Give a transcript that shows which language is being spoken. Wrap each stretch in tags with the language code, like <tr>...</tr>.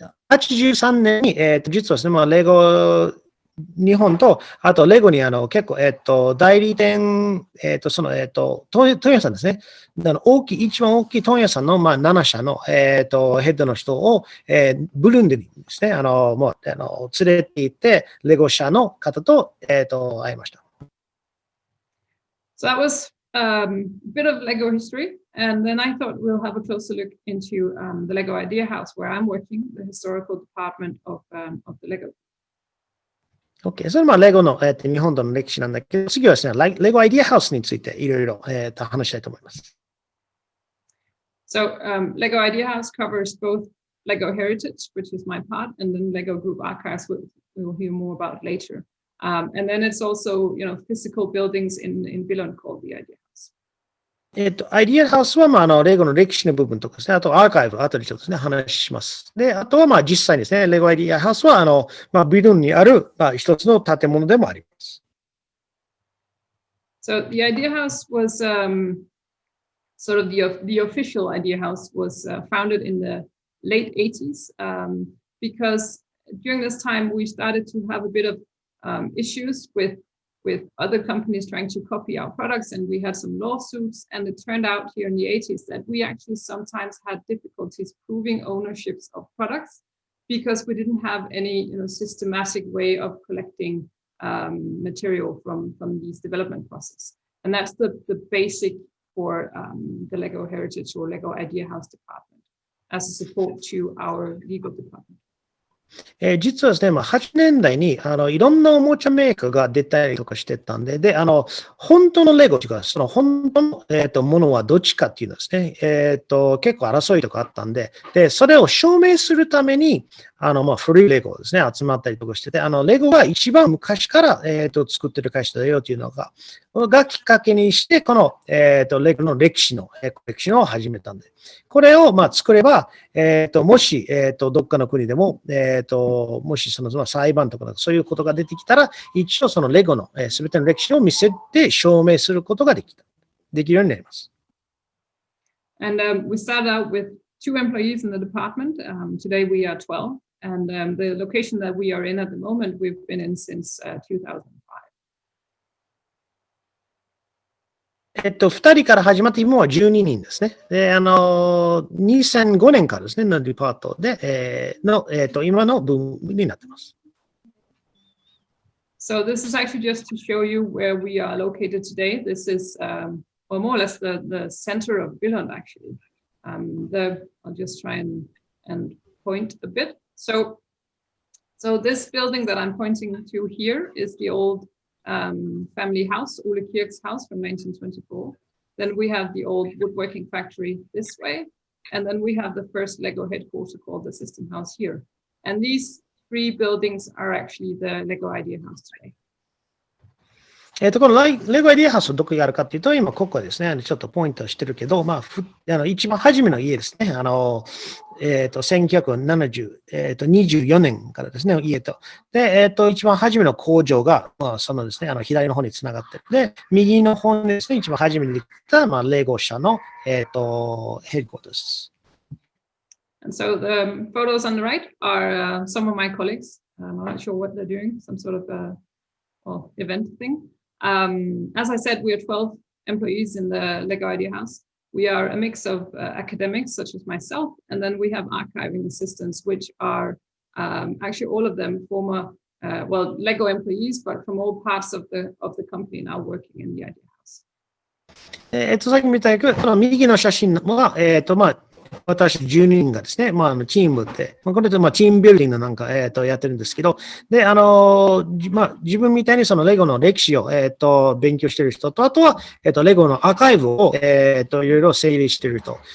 <ja>1983年に、実はですね、まあ、レゴ日本と、あとレゴに結構、代理店、問屋さんですね。一番大きい問屋さんの、まあ、7社の、ヘッドの人を、ブルンディにですね、もう連れて行って、レゴ社の方と、会いました。</ja> <en>So that was a bit of Lego history. And then I thought we'll have a closer look into the Lego Idea House, where I'm working, the historical department of the Lego. OK。</en> <ja>それはまあレゴの、日本との歴史なんだけど、次はですね、レゴアイディアハウスについていろいろ話したいと思います。</ja> <en>So Lego Idea House covers both Lego Heritage, which is my part, and then Lego Group Archives, which we will hear more about later. And then it's also, physical buildings in Billund called the Idea House.</en> <ja>アイディアハウスは、まあ、レゴの歴史の部分とかですね、あとアーカイブ、後でちょっとですね、話します。で、あとは、まあ、実際にですね、レゴアイディアハウスは、まあ、ビルンにある、まあ、一つの建物でもあります。</ja> <en>So the Idea House was sort of the official Idea House was founded in the late 80s because during this time we started to have a bit of issues with other companies trying to copy our products, and we had some lawsuits. And it turned out here in the 80s that we actually sometimes had difficulties proving ownerships of products because we didn't have any systematic way of collecting material from these development process. And that's the basic for the Lego Heritage or Lego Idea House department as a support to our legal department.</en> <ja>実はですね、まあ、80年代にいろんなおもちゃメーカーが出たりとかしてたんで、で、本当のレゴというか、その本当の、ものはどっちかっていうのですね、結構争いとかあったんで、で、それを証明するために、まあ、古いレゴですね、集まったりとかしてて、レゴが一番昔から、作ってる会社だよというのがきっかけにして、この、レゴの歴史の、コレクションを始めたんで、これを、まあ、作れば、もし、どっかの国でも、もしその裁判とかそういうことが出てきたら、一応そのレゴのすべての歴史を見せて証明することができるようになります。</ja> <en>And we started out with 2 employees in the department. Today we are 12, and the location that we are in at the moment, we've been in since 2005.</en> <ja>2人から始まって今は12人ですね。で、2005年からですね、のデパートで、今の分になっています。</ja> <en>So this is actually just to show you where we are located today. This is, or more or less the center of Billund, actually. I'll just try and point a bit. So this building that I'm pointing to here is the old family house, Ole Kirk's house from 1924. Then we have the old woodworking factory this way. And then we have the first Lego headquarters called the System House here. And these 3 buildings are actually the Lego Idea House today.</en> <ja>このレゴアイディアハウスどこにあるかっていうと、今ここですね、ちょっとポイントしてるけど、まあ、一番初めの家ですね。 1924年からですね、家と。で、一番初めの工場が、まあ、そのですね、左の方につながってる。で、右の方にですね、一番初めにできた、まあ、レゴ社の、ヘッドコーターです。</ja> <en>And so the photos on the right are some of my colleagues. I'm not sure what they're doing, some sort of event thing. As I said, we are 12 employees in the Lego Idea House. We are a mix of academics, such as myself, and then we have archiving assistants, which are actually all of them former, Lego employees, but from all parts of the company now working in the Idea House.</en> <ja>さっきみたいに、この右の写真は、私12人がですね、チームで、これでチームビルディングなんか、やってるんですけど、で、自分みたいにそのレゴの歴史を、勉強している人と、あとは、レゴのアーカイブを、いろいろ整理している人。</ja>